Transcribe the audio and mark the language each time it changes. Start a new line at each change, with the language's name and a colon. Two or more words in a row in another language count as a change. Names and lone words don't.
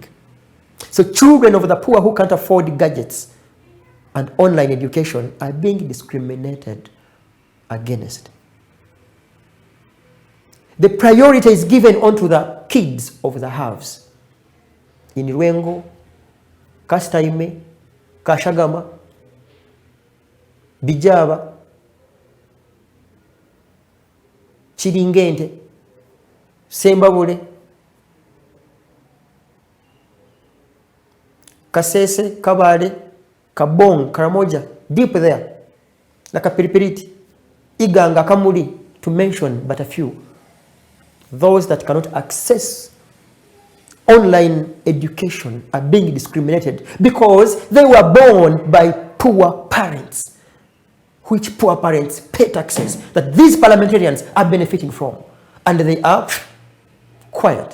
English: So children of the poor who can't afford gadgets and online education are being discriminated against. The priority is given onto the kids of the haves. In Rwengo, Kastaime, Kashagama, Bijaba, Chiringente, Sembabule, Kasese, Kabale, Kabong, Karamoja, deep there, Nakapiripiriti, Iganga, Kamuli, to mention but a few. Those that cannot access online education are being discriminated because they were born by poor parents, which poor parents pay taxes that these parliamentarians are benefiting from, and they are quiet.